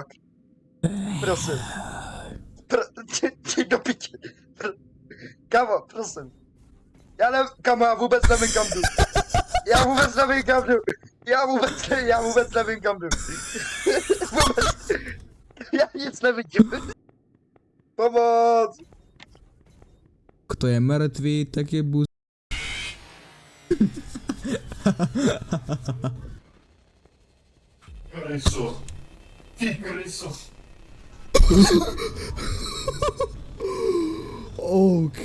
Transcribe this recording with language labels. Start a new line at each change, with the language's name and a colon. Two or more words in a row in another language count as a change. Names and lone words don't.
Slovak: Prosím. Ty do piči. Kamo, prosím.
Czech: Kamo, já vůbec nevím, kam jdu. Já vůbec nevím, kam jdu. Vůbec. Já nic nevidím. Pomoc!
Slovak: Kto je mŕtvý, tak je buz... Kryso. Ty kryso. OK.